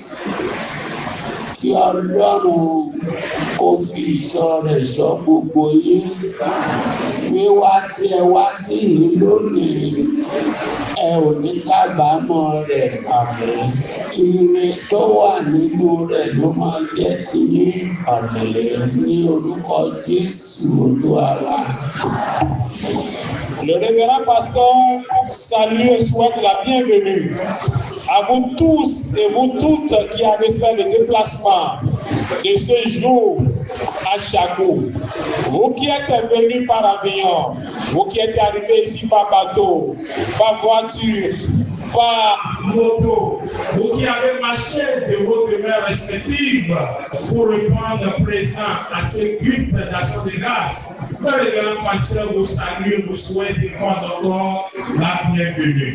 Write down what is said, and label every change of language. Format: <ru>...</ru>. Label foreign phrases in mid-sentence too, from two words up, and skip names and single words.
<yo>Kí Ọlọ́run kó fi ìṣọ́ rẹ̀ ṣọ́ gbogbo yín. wíwá tí ẹ wá sí yìí lónìí ẹ ò ní kábàámọ̀ rẹ̀. Ire tó wà nínú rẹ̀ ló máa jẹ́ tiyín. Ní orúkọ Jésù Olúwa wa.</yo> <fr>Le révérend pasteur salue et souhaite la bienvenue à vous tous et vous toutes qui avez fait le déplacement de ce jour à Chakou. Vous qui êtes venus par avion, vous qui êtes arrivés ici par bateau, par voiture, par moto, vous qui avez marché de vos demeures respectives pour répondre présent à ce culte d'action de grâce, le révérend pasteur vous salue, vous souhaite une fois encore la bienvenue.</fr>